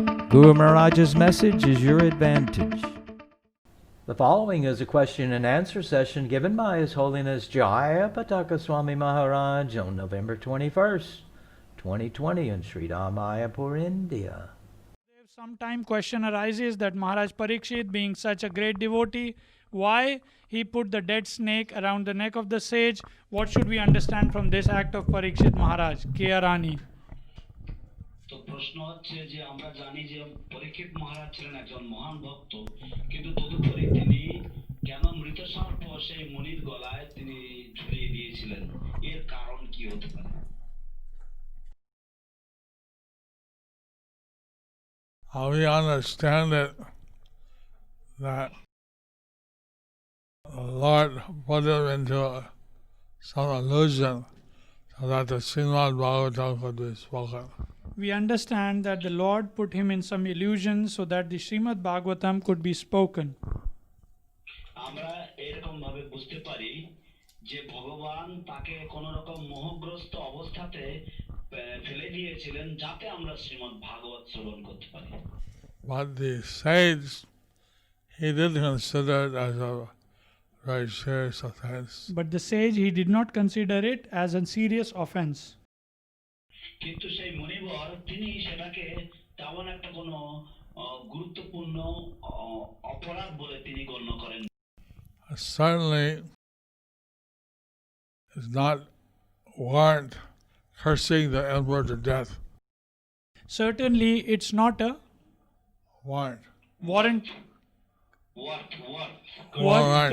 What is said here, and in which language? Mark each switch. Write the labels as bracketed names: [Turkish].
[English] Guru Maharaj's message is your advantage. The following is a question and answer session given by His Holiness Jayapataka Swami Maharaj on November 21st, 2020 in Sri Mayapur, India. Sometime question arises that Maharaj Parikshit, being such a great devotee, why he put the dead snake around the neck of the sage? What should we understand from this act of Parikshit Maharaj? K.R. Rani. [Bangla] তো প্রশ্ন হচ্ছে যে আমরা জানি যে পরীক্ষিত মহারাজ ছিলেন একজন মহান ভক্ত, কিন্তু তদুপরি তিনি কেন মৃত সর্প সেই মুনির গলায় তিনি ঝুলিয়ে দিয়েছিলেন, এর কারণ কি হতে পারে? [English] We understand it that the Lord put him into some illusion so that the Srimad Bhagavatam could be spoken. We understand that the Lord put him in some illusion so that the Srimad Bhagavatam could be spoken. [Bangla] আমরা এরকম ভাবে বুঝতে পারি যে ভগবান তাকে কোন রকম মোহগ্রস্ত অবস্থাতে ফেলে দিয়েছিলেন যাতে আমরা শ্রীমদ্ ভাগবত শ্রবণ করতে পারি। [English] But the sage, he did consider it as a very serious offense. But the sage, he did not consider it as a serious offense. [Bangla] কিন্তু সেই মুনিবর তিনি সেটাকে তেমন একটা কোনো গুরুত্বপূর্ণ অপরাধ বলে তিনি গণ্য করেন। [English] Certainly is not warrant cursing the emperor to death. Certainly, it's not a Warrant. warrant. Worth